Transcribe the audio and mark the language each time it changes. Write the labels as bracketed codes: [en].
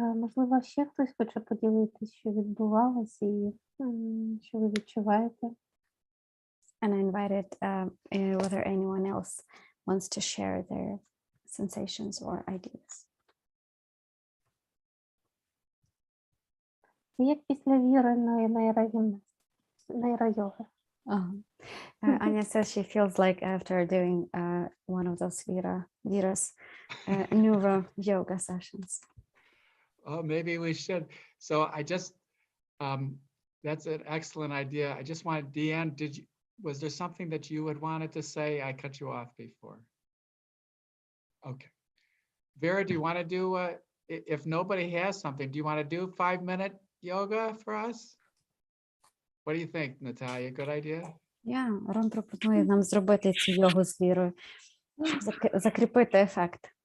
[uk] Можливо, ще хтось хоче поділитися, що відбувалося і що ви відчуваєте? [en] And I invited whether anyone else wants to share their sensations or ideas. [uk] Як після віреної нейройоги. [en] Anya says she feels like after doing one of those Vira's neuro yoga sessions. Oh, maybe we should. So I just, that's an excellent idea. I just wanted, Deanne, was there something that you had wanted to say? I cut you off before. Okay. Vera, do you want to do, if nobody has something, do you want to do 5-minute yoga for us? What do you think, Natalia? Good idea? [uk] Рон пропонує нам зробити цю йогу з Вірою, щоб закріпити ефект.